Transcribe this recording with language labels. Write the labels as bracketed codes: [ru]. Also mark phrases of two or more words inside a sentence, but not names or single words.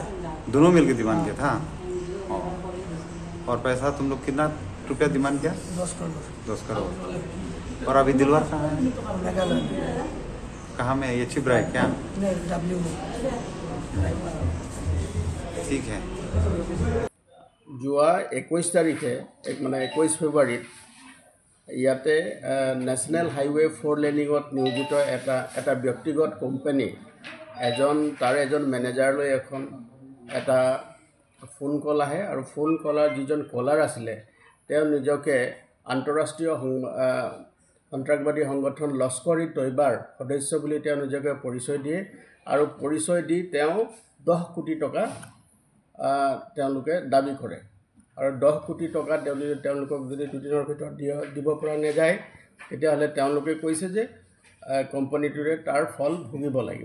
[hi] दोनों मिलकर डिमांड किया था। और पैसा तुम लोग कितना रुपया डिमांड किया? 10 करोड़। 10 करोड़। और अभी दिलवार कहाँ है? मेघालय में। कहाँ में? ये छिप रहा है क्या? नहीं, W में। ठीक है। [as] যোৱা 21 তাৰিখে মানে 21 ফেব্ৰুৱাৰীত ইয়াতে [en] national highway [as] 4 লেনিঙত নিয়োজিত এটা ব্যক্তিগত কোম্পানী তাৰে এজন মেনেজাৰলৈ এটা [en] phone call [as] আহে আৰু [en] phone caller [as] যিজন কলাৰ আছিলে তেওঁ নিজকে আন্তঃৰাষ্ট্ৰীয় সন্ত্ৰাসবাদী সংগঠন লস্কৰ ই তৈবাৰ সদস্য বুলি তেওঁ নিজকে পৰিচয় দিয়ে আৰু পৰিচয় দি তেওঁ 10 কোটি টকা তেওঁলোকে দাবী কৰে আৰু 10 কোটি টকা তেওঁলোকক যদি দুদিনৰ ভিতৰত দিব পৰা নাযায় তেতিয়াহ'লে তেওঁলোকে কৈছে যে কোম্পানীটোৰে তাৰ ফল ভুগিব লাগিব।